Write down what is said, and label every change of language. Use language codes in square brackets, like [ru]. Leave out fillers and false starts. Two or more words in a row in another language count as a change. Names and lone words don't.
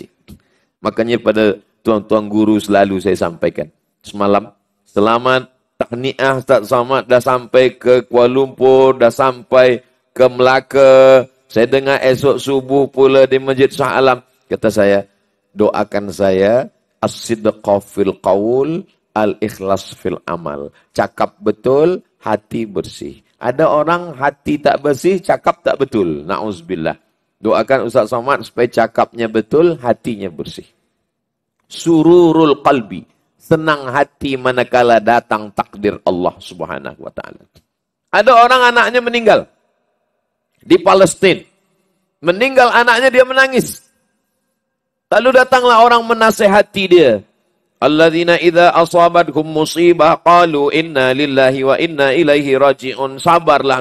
[id] Makanya pada tuan-tuan guru selalu saya sampaikan. Semalam, selamat tahniah Ustaz Somad dah sampai ke Kuala Lumpur, dah sampai ke Melaka. Saya dengar esok subuh pula di Masjid Shah Alam. Kata saya, doakan saya, [ar] الصدق في القول، الإخلاص في العمل. [id] Cakap betul, hati bersih. Ada orang hati tak bersih, cakap tak betul. Na'udzubillah. Doakan Ustaz Somad supaya cakapnya betul, hatinya bersih. [ar] سرور القلب. [id] Senang hati manakala datang takdir Allah [ar] سبحانه وتعالى. [id] Ada orang anaknya meninggal. Di Palestina. Meninggal anaknya, dia menangis. Lalu datanglah orang menasihati dia. [ar] الذين إذا أصابتكم مصيبة قالوا إنا لله وإنا إليه راجعون. [id] Sabarlah engkau.